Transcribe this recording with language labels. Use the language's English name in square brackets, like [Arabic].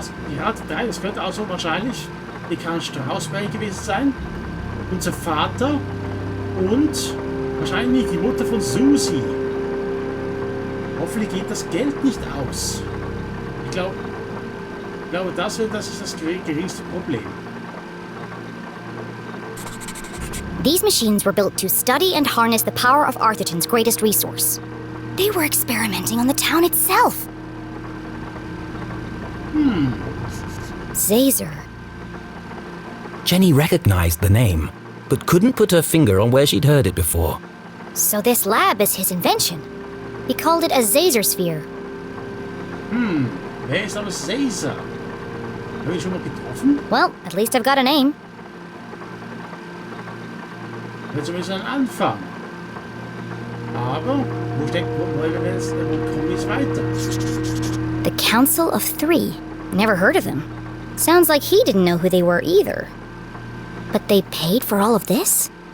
[German] die Rat der Drei, das könnte also wahrscheinlich die Karl Straußberg gewesen sein. Unser Vater und wahrscheinlich die Mutter von Susi. Hoffentlich geht das Geld nicht aus. Ich glaube, das ist das geringste Problem. [English] These machines were built to study and harness the power of Arthurton's greatest resource. They were experimenting on the town itself. Caesar. Jenny recognized the name, but couldn't put her finger on where she'd heard it before. So this lab is his invention. He called it a Caesar sphere. [German] Wer ist aber Caesar? Habe ich schon mal getroffen? [English] Well, at least I've got a name. [German] Wird zumindest ein Anfang. Aber, wo kommen wir jetzt weiter? [English] The Council of Three. Never heard of them. Sounds like he didn't know who they were either. But they paid for all of this?